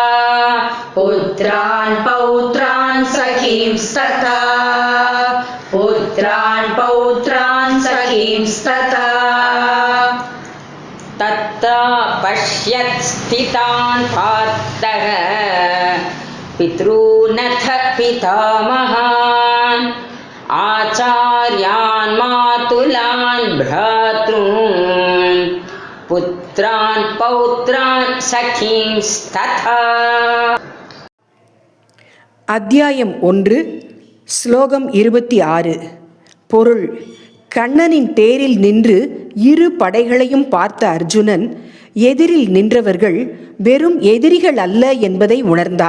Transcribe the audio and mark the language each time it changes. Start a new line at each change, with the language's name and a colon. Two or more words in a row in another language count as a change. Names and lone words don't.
Sanskrit: तत्र पश्यत्स्थितान् पार्थः। पितॄनथ पितामहान्। आचार्यान् मातुलान् भ्रातॄन्। पुत्रान् पौत्रान् सखींस्तथा.
Tamil: அத்தியாயம் 1 ஸ்லோகம் 26. பொருள்: கண்ணனின் தேரில் நின்று இரு படைகளையும் பார்த்த அர்ஜுனன் எதிரில் நின்றவர்கள் வெறும் எதிரிகள் அல்ல என்பதை உணர்ந்தான்.